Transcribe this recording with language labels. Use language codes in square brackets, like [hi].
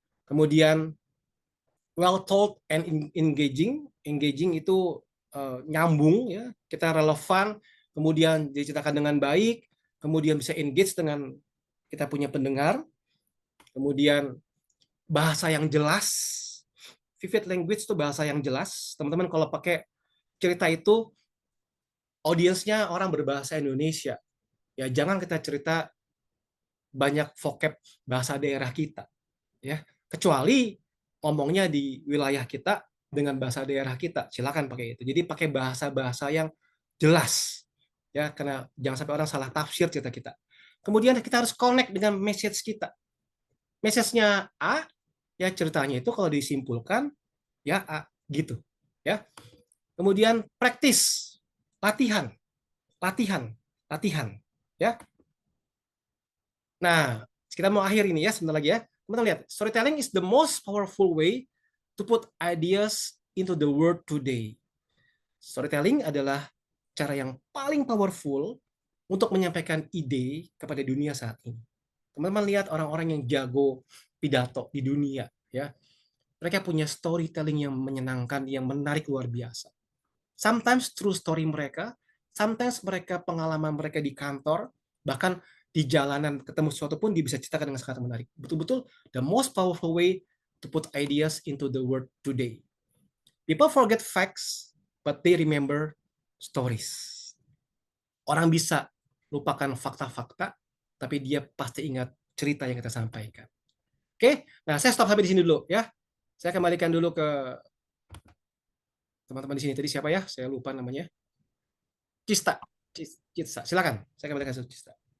[id] Kemudian [en] well told and engaging. [id] Engaging itu nyambung, ya. Kita relevan, kemudian diceritakan dengan baik, kemudian bisa engage dengan kita punya pendengar, kemudian bahasa yang jelas. Vivid language itu bahasa yang jelas. Teman-teman kalau pakai cerita itu audiensnya orang berbahasa Indonesia. Ya jangan kita cerita banyak vocab bahasa daerah kita, ya. Kecuali ngomongnya di wilayah kita dengan bahasa daerah kita, silakan pakai itu. Jadi pakai bahasa-bahasa yang jelas, ya, karena jangan sampai orang salah tafsir cerita kita. Kemudian kita harus connect dengan message kita. Message-nya A, ya ceritanya itu kalau disimpulkan ya A, gitu, ya. Kemudian praktis, latihan, latihan, latihan, ya. Nah, kita mau akhir ini ya, sebentar lagi ya. Teman-teman lihat, [en] storytelling is the most powerful way to put ideas into the world today. [id] Storytelling adalah cara yang paling powerful untuk menyampaikan ide kepada dunia saat ini. Teman-teman lihat orang-orang yang jago pidato di dunia, ya. Mereka punya storytelling yang menyenangkan, yang menarik luar biasa. [en] Sometimes true story [id] mereka, [en] sometimes [id] mereka pengalaman mereka di kantor, bahkan di jalanan ketemu sesuatu pun dia bisa ceritakan dengan sangat menarik. Betul-betul [en] the most powerful way to put ideas into the world today. People forget facts, but they remember stories. [id] Orang bisa lupakan fakta-fakta, tapi dia pasti ingat cerita yang kita sampaikan. Oke, nah saya stop sampai di sini dulu ya. Saya kembalikan dulu ke teman-teman di sini. Tadi siapa ya? Saya lupa namanya. Cista. Cista. Silakan. Saya kembalikan ke Cista.